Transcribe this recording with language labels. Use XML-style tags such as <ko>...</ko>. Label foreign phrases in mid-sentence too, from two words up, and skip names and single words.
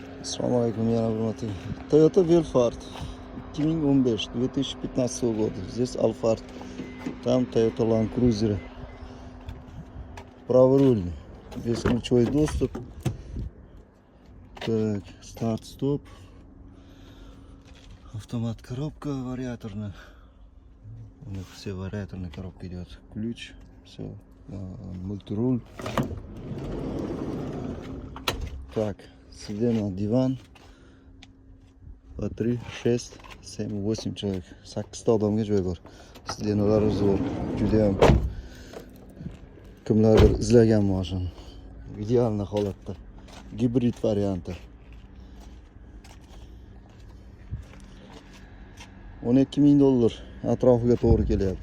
<uz>Assalomu alaykum, yana hurmatli.</uz> <ru>Toyota Velfart 2015, 2015 года. Здесь Alphard, там Toyota Land Cruiser. Праворульный, бесключевой доступ. Так, старт-стоп. Автомат, коробка вариаторная. У них все вариаторные коробки идет. Ключ, все, мультируль. Так, сиденье, диван. По 3, 6, 7, 8 человек.</ru> <uz>8 odamga joy bor. Sidenalari zo'r. Juda ham kimlardir izlagan mashina. Ideal holatda. Gibrid varianti. 12 ming dollar atrofiga to'g'ri kelyapti.</uz>